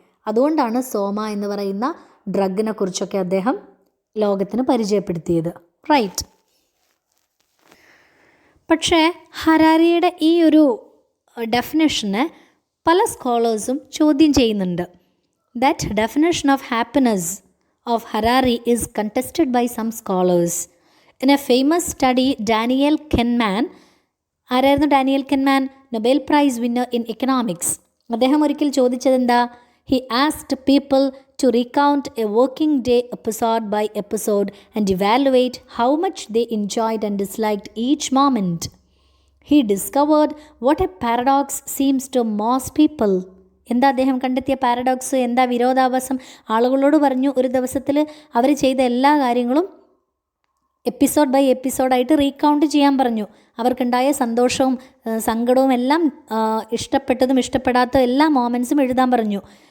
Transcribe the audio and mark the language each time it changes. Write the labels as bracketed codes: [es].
[ml] അതുകൊണ്ടാണ് സോമ എന്ന് പറയുന്ന ഡ്രഗിനെ കുറിച്ചൊക്കെ അദ്ദേഹം ലോകത്തിന് പരിചയപ്പെടുത്തിയത്. റൈറ്റ്. പക്ഷേ ഹരാരിയുടെ ഈ ഒരു ഡെഫിനേഷനെ പല സ്കോളേഴ്സും ചോദ്യം ചെയ്യുന്നുണ്ട്. [en] That definition of happiness of Harari is contested by some scholars. In a famous study, Daniel Kahneman, [ml] ആരായിരുന്നു Daniel കെൻമാൻ? [en] Nobel prize winner in economics. [ml] അദ്ദേഹം ഒരിക്കൽ ചോദിച്ചത് എന്താ? [en] He asked people to recount a working day episode by episode and evaluate how much they enjoyed and disliked each moment. He discovered what a paradox seems to most people. [ml] എന്താ അദ്ദേഹം കണ്ടെത്തിയ paradox? എന്താ വിരോധാഭാസം? ആളുകളോട് പറഞ്ഞു ഒരു ദിവസത്തിൽ അവർ ചെയ്ത എല്ലാ കാര്യങ്ങളും എപ്പിസോഡ് ബൈ എപ്പിസോഡായിട്ട് റീകൗണ്ട് ചെയ്യാൻ പറഞ്ഞു. അവർക്കുണ്ടായ സന്തോഷവും സങ്കടവും എല്ലാം, ഇഷ്ടപ്പെട്ടതും ഇഷ്ടപ്പെടാത്ത എല്ലാ മൊമെൻറ്റ്സും എഴുതാൻ പറഞ്ഞു.